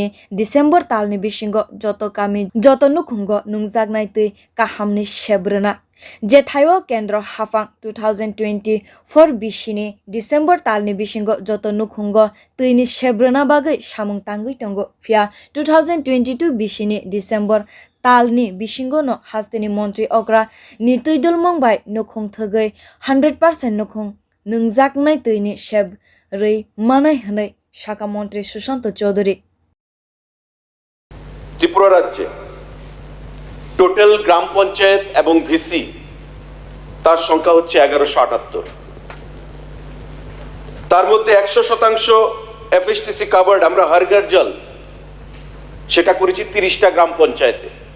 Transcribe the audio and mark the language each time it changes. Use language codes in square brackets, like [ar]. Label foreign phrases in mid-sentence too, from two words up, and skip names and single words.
[trp] December talni bisingo joto kami joto nukhungo nungjaknai tui kahamni shep rwna jethaio kendra hafang 2024 bisini December talni bisingo joto nukhungo tuini shep rwna bagui samung tangui tongo phia 2022 bisini December talni bisingo no hasteni montri okra ni tuidul mongbai nukhung thogui 100% nukhung nungjaknai tuini shep rei manai hnai [bn] শাখা মন্ত্রী সুশান্ত চৌধুরী ত্রিপুরা রাজ্যে টোটাল গ্রাম পঞ্চায়েত এবং ভিসি তার সংখ্যা হচ্ছে 1178 তার মধ্যে 100% এফএসটিসি কভার্ড আমরা হর ঘর জল সেটা করেছি 30টা গ্রাম পঞ্চায়েতে।